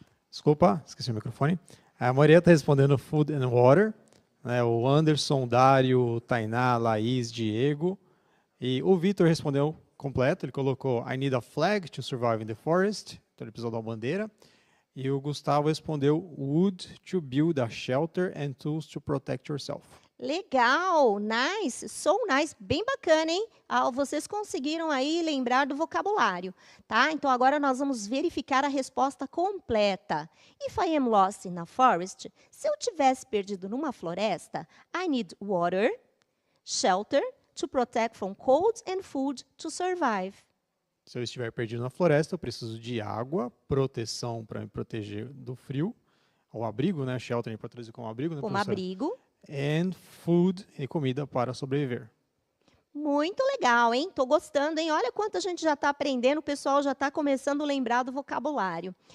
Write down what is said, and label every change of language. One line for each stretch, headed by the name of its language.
Portuguese: Desculpa, esqueci o microfone. A maioria está respondendo
English: food and water.
Portuguese: Né? O Anderson, Dário, Tainá, Laís, Diego. E o Vitor respondeu completo. Ele colocou
English: I need a flag to survive in the forest.
Portuguese: Então ele precisou da bandeira. E o Gustavo respondeu
English: wood to build a shelter and tools to protect yourself.
Portuguese: Legal,
English: nice, so nice,
Portuguese: bem bacana, hein? Vocês conseguiram aí lembrar do vocabulário, tá? Então, agora nós vamos verificar a resposta completa.
English: If I am lost in a forest,
Portuguese: se eu tivesse perdido numa floresta,
English: I need water, shelter, to protect from cold and food to survive.
Portuguese: Se eu estiver perdido na floresta, eu preciso de água, proteção para me proteger do frio, ou abrigo, né? Shelter para traduzir como abrigo, né? Como abrigo.
English: And food,
Portuguese: e comida para sobreviver. Muito legal, hein? Tô gostando, hein? Olha quanto a gente já está aprendendo, o pessoal já está começando a lembrar do vocabulário.